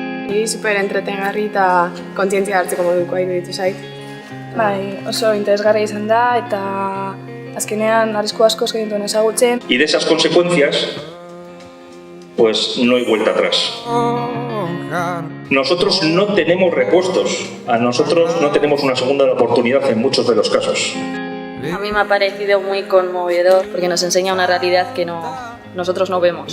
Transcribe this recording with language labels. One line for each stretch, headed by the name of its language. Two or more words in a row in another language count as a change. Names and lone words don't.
Basque: Super entretengarri eta kontzientzia hartzeko modukoa iruditu zait. Bai, oso interesgarria izan da eta azkenean arrisku askoz genituen ezagutzen.
Spanish: Y de esas consecuencias, pues no hay vuelta atrás. Nosotros no tenemos repuestos, a nosotros no tenemos una segunda oportunidad en muchos de los casos. A mí me ha parecido muy conmovedor porque nos enseña una realidad que nosotros no vemos.